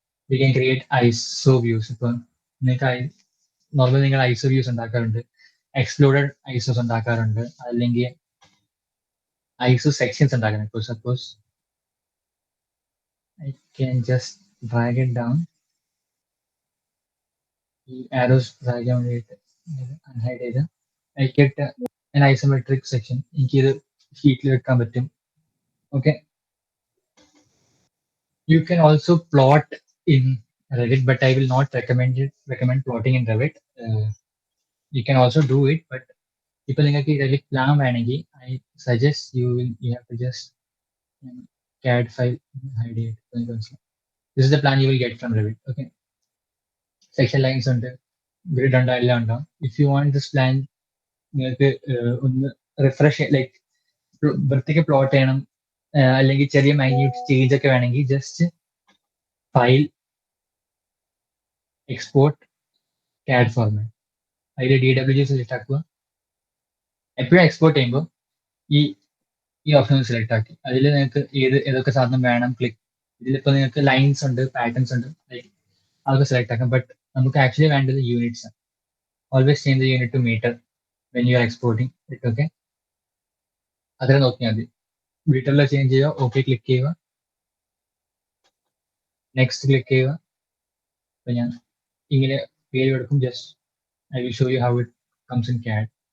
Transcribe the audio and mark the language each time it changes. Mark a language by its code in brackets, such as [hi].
[en] We can create iso views. [ml] ഇപ്പൊ നിങ്ങൾക്ക് normally നിങ്ങൾ ഐസോ വ്യൂസ് ഉണ്ടാക്കാറുണ്ട്, എക്സ്പ്ലോഡഡ് ഐസോസ് ഉണ്ടാക്കാറുണ്ട്, അല്ലെങ്കിൽ ഐസോ സെക്ഷൻസ് ഉണ്ടാക്കാറുണ്ട്. [en] ഇപ്പോൾ suppose I can just drag it down. [ml] ഈ ആരോസ് ഡ്രാഗ് ചെയ്യാൻ വേണ്ടിയിട്ട് അൺഹൈഡ് ചെയ്ത് [en] I get an isometric section. [ml] എനിക്ക് ഇത് ഷീറ്റിൽ വെക്കാൻ പറ്റും. [en] Okay, you can also plot in Revit, but I will not recommend plotting in Revit. You can also do it, but [ml] ഇപ്പോൾ നിങ്ങൾക്ക് Revit പ്ലാൻ വേണമെങ്കിൽ [en] I suggest you have to just CAD file hide it. This is the plan you will get from Revit. [ml] Okay, section lines ഉണ്ട്, grid ഉണ്ട്, എല്ലാം ഉണ്ടാവും. [en] If you want this plan [ml] നിങ്ങൾക്ക് ഒന്ന് refresh like വൃത്തിക്ക് plot ചെയ്യണം, അല്ലെങ്കിൽ ചെറിയ മൈന്യൂട്ട് ചേഞ്ച് ഒക്കെ വേണമെങ്കിൽ just file, export, CAD format, അതിൽ DWG സെലക്ട് ആക്കുക. എപ്പോഴും എക്സ്പോർട്ട് ചെയ്യുമ്പോൾ ഈ ഓപ്ഷൻ സെലക്ട് ആക്കി അതിൽ നിങ്ങൾക്ക് ഏതൊക്കെ സാധനം വേണം ക്ലിക്ക്. ഇതിലിപ്പോൾ നിങ്ങൾക്ക് ലൈൻസ് ഉണ്ട്, പാറ്റേൺസ് ഉണ്ട്, ലൈക്ക് അതൊക്കെ സെലക്ട് ആക്കാം. ബട്ട് നമുക്ക് ആക്ച്വലി വേണ്ടത് യൂണിറ്റ്സ് ആണ്. [en] Always change the unit to metre when you are exporting it. [ml] Okay, അതിനെ നോക്കിയാൽ മതി. മീറ്ററിൽ ചേഞ്ച് ചെയ്യുക, ഓക്കെ ക്ലിക്ക് ചെയ്യുക, നെക്സ്റ്റ് ക്ലിക്ക് ചെയ്യുക. അപ്പോൾ ഞാൻ ഇങ്ങനെ പേര് കൊടുക്കും. [en] Just I will show you how it comes in CAD.